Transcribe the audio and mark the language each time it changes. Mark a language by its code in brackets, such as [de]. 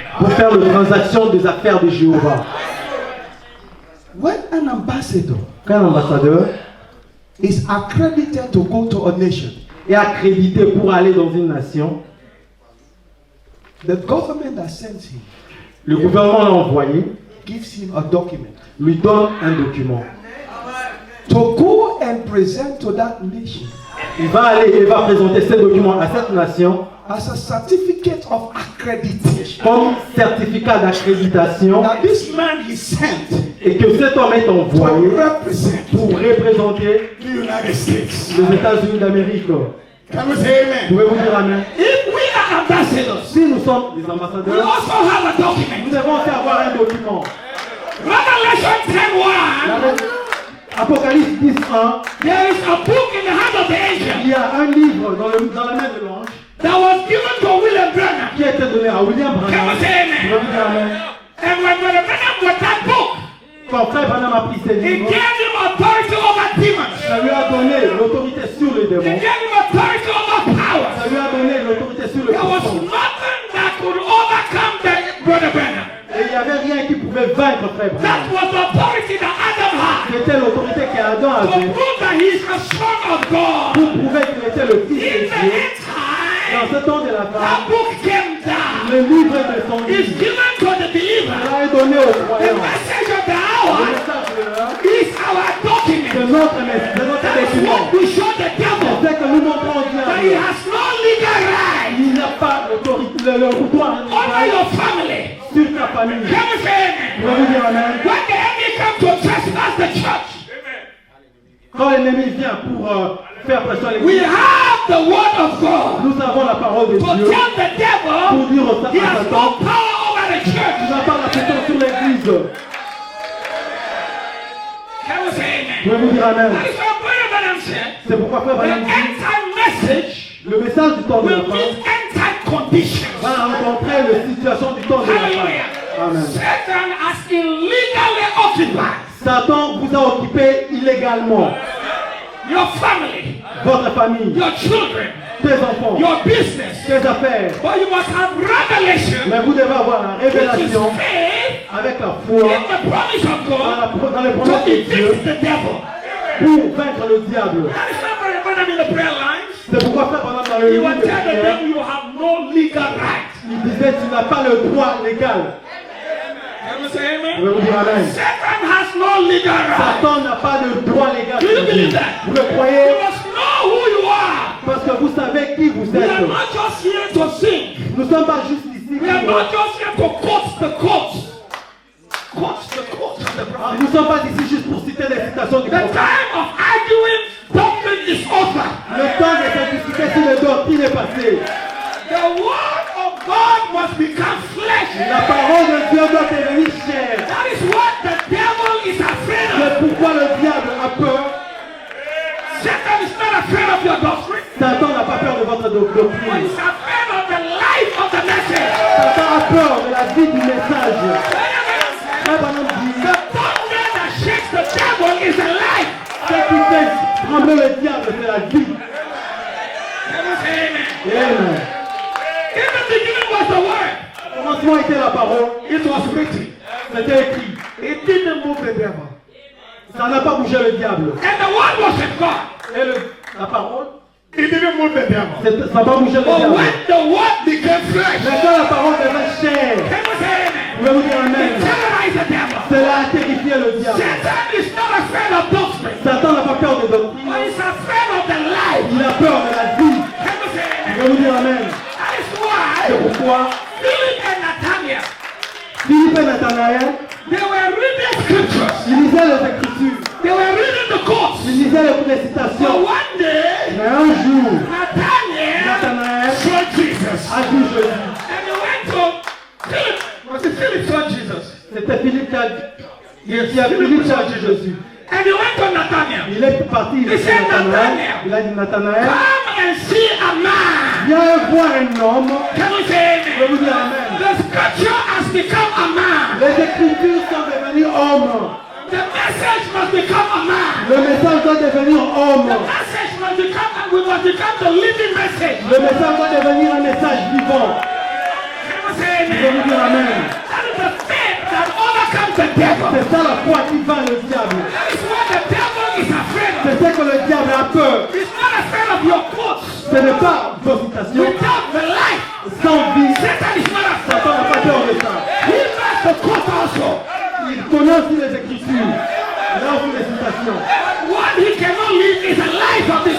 [fr] pour faire la transaction des affaires de Jéhovah. [en] When an ambassador [fr] Quand un ambassadeur [en] is accredited to go to a nation, [fr] est accrédité pour aller dans une nation, [en] the government that sends him [fr] le gouvernement l'a envoyé, [en] gives him a document [fr] lui donne un document. [en] to go and present to that nation [fr] Il va aller et va présenter ce document à cette nation [en] as a certificate of accreditation [fr] comme certificat d'accréditation [en] that this man is sent [fr] et que cet homme est envoyé [en] to represent [fr] pour représenter [en] the United States. [fr] les États-Unis d'Amérique. [en] Can we say amen? [fr] Pouvez-vous dire Amen? [en] If we are ambassadors, [fr] Si nous sommes des [en] we [fr] ambassadeurs, [en] also have a [fr] nous [en] document. [fr] devons aussi avoir un document. [en] Revelation 10:1. [fr] Apocalypse 10:1, [en] There is a book in the hand of the angel [fr] il y a un livre dans la main de l'ange [en] that was given to William Branham. [fr] qui a été donné à William Branham. [en] Can we say amen? [fr] Pouvez-vous dire Amen? [en] And when William Branham got that book, [fr] Quand frère Branham a pris ces [en] he [fr] livres, [en] gave him authority over demons. [fr] ça lui a donné l'autorité sur les [en] He [fr] démons. [en] gave him authority over powers. [fr] Ça lui a donné l'autorité sur le [en] There was [fr] puissance. [en] nothing that could overcome the Brother Branham. [fr] Et il n'y avait rien qui pouvait vaincre frère [en] That [fr] Branham. [en] was the authority that Adam had [fr] C'était l'autorité qu'Adam [en] to [fr] avait [en] prove that he is a son of God. [fr] pour prouver qu'il était le fils [en] In the [fr] Dieu. [en] time, [fr] Dans ce temps de la [en] that [fr] femme, [en] book came down. [fr] le livre de son [en] It's [fr] livre [en] given to the believer. [fr] est donné aux [en] The [fr] croyants. [en] message of the [fr] Le [en] hour [fr] message de l'heure, [en] is our [fr] c'est [en] document. [fr] notre message, c'est notre [en] That is [fr] document. [en] what we show the devil. [fr] C'est que nous montrons au [en] That he [fr] diable. [en] has no legal right [fr] Il n'y a pas l'autorité, le pouvoir [en] over your family. [fr] sur ta famille. [en] Can we say amen? [fr] Vous pouvez dire Amen. [en] When the enemy comes to trespass the church, [fr] Quand l'ennemi vient pour faire pression à [en] we [fr] l'église, [en] have the word of God [fr] nous avons la parole de [en] to [fr] Dieu [en] tell the devil [fr] pour dire au [en] he has [fr] Satan, [en] no power over the [fr] tu [en] church. [fr] n'as pas la pression sur l'église. [en] Can we say amen? [fr] Vous pouvez vous dire Amen. [en] That is what Brother Branham said. [fr] C'est pourquoi frère [en] The [fr] Branham dit, [en] end time message [fr] le message du temps de la [en] will [fr] fin [en] meet end time conditions. [fr] va rencontrer la situation du temps de la fin. [en] Hallelujah. [fr] Amen. [en] Satan has illegally occupied [fr] Satan vous a occupé illégalement. [en] your family, [fr] Votre famille, [en] your children, [fr] tes enfants, [en] your business. [fr] tes affaires. [en] But you must have revelation, [fr] Mais vous devez avoir la [en] which is [fr] révélation [en] faith [fr] avec la [en] in [fr] foi [en] the promise of God [fr] dans les [en] to [fr] promesses de Dieu [en] defeat the devil. [fr] pour vaincre le diable. [en] That is not very important in the prayer lines. [fr] C'est pourquoi frère Branham dans le [en] You [fr] livre [en] will [fr] de [en] tell the [fr] prière, [en] devil you have no legal right. [fr] il disait tu n'as pas le droit légal. [en] Can we say [fr] Je [en] amen? [fr] vais vous dire Amen. [en] Satan has no legal right. [fr] Satan n'a pas de droit légal. [en] Do you [fr] sur [en] believe [fr] vous. [en] that? [fr] Vous le [en] You [fr] croyez? [en] must know who you are. [fr] Parce que vous savez qui vous [en] We are [fr] êtes. [en] not just here to sing. [fr] Nous ne sommes pas juste ici. [en] We are not just here to quote the quotes. Quote the quotes of the prophet. [fr] Nous ne sommes pas ici juste pour citer les citations du [en] The [fr] prophète. [en] time of arguing doctrine is over. [fr] Le temps de se discuter sur les doctrines est passé. [en] The word of God must become flesh. [fr] La parole de Dieu doit devenir chair. [en] That is what the devil is afraid [fr] Le [en] of. [fr] pourquoi le diable a peur? [en] Satan is not afraid of your doctrine. [fr] Satan n'a pas peur de votre [en] But [fr] doctrine. [en] he's afraid of the life of the message. [fr] Satan a peur de la vie du message. Frère Branham dit, [en] The thunder that shakes the devil is the life. [fr] ce qui fait trembler le diable, c'est la vie. [en] Can you say amen? [fr] Amen. [en] In the beginning was the word. [fr] Au commencement était la parole. [en] It was written. [fr] C'était écrit. [en] It didn't move the devil. [fr] Ça n'a pas bougé le diable. [en] And the word was with God. [fr] Et la parole, [en] It didn't move the devil. [fr] ça n'a pas bougé le [en] But [fr] diable. [en] when the word became flesh, [fr] Mais quand la parole devint chair, [en] can you say amen? [fr] pouvez-vous dire [en] It [fr] amen? [en] terrorized the devil. [fr] Cela a terrifié le diable. [en] Satan is not afraid of doctrine. [fr] Satan n'a pas peur des [en] But [fr] doctrines. [en] he's afraid of the life. [fr] Il a peur de la vie. [en] Can you say amen? [fr] Pouvez-vous dire amen? [en] That is [fr] C'est [en] why [fr] pourquoi [en] Philip and Nathaniel, [fr] Philippe et Nathanaël, [en] they were reading scriptures. [fr] ils lisaient les Écritures. [en] They were reading the course. [fr] Ils lisaient les [en] So [fr] citations. [en] one day, [fr] Mais un jour, [en] Nathaniel [fr] Nathanaël [en] saw Jesus. [fr] a vu Jésus. [en] And he went to Philip. Was it Philip saw Jesus? [fr] C'était Philippe qui a Philippe qui a vu Jésus. [en] And he went to Nathaniel. [fr] Il est parti, il a dit Nathanaël. Il a dit Nathanaël, [en] Come and see a man. [fr] viens voir un homme. [en] Can we say [fr] Je vous [en] amen? [fr] dis amen. [en] The scripture has become a man. [fr] Les Écritures sont devenues hommes. [en] The message must become a man. [fr] Le message doit devenir homme. [en] The message must become, and we must become the living message. [fr] Le message doit devenir un message vivant. [en] Can we say [fr] Je vous [en] amen? [fr] dis amen. [en] That is the faith that overcomes the devil. [fr] C'est ça la foi qui va le diable. [en] That is what the devil is afraid of. [fr] C'est ce que le diable a peur. [en] He's not afraid of your quotes. [fr] Ce n'est pas vos citations. [en] Without the life, [fr] Sans vie, [en] Satan is not afraid. [fr] Satan n'a pas peur de ça. [en] He knows the quote also. [fr] Il connaît aussi les Écritures. Il a aussi les citations. [en] What he cannot live is a life of this